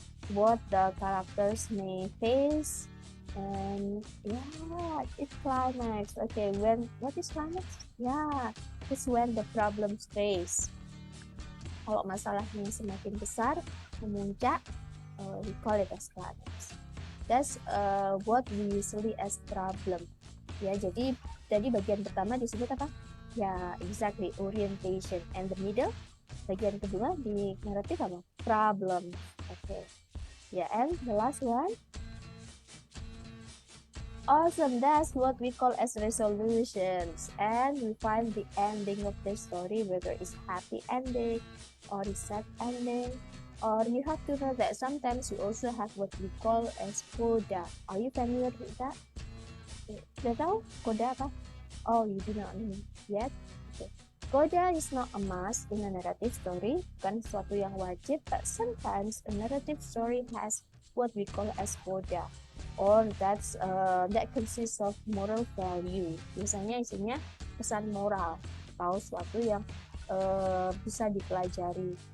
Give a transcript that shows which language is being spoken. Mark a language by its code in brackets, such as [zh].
[en] What the characters may face, and yeah, it's climax. Okay, what is climax? Yeah, it's when the problems face. [id] Kalau masalahnya semakin besar, memuncak, [en] we call it as climax. That's what we usually as problem. [id] Ya, jadi bagian pertama disebut apa? [en] Ya, exactly, orientation. And the middle, [id] bagian kedua di naratif apa? [en] Problem. Okay. Yeah, and the last one. Awesome, that's what we call as resolutions. And we find the ending of the story, whether it's happy ending or it's sad ending. Or you have to know that sometimes we also have what we call as coda. Are you familiar with that? [id] Sudah tahu coda apa? [en] Oh, you do not know yet? Okay. Coda is not a must in a narrative story, [id] bukan sesuatu yang wajib, [en] but sometimes a narrative story has what we call as coda, or that consists of moral value. [id] Biasanya isinya pesan moral atau sesuatu yang bisa dipelajari.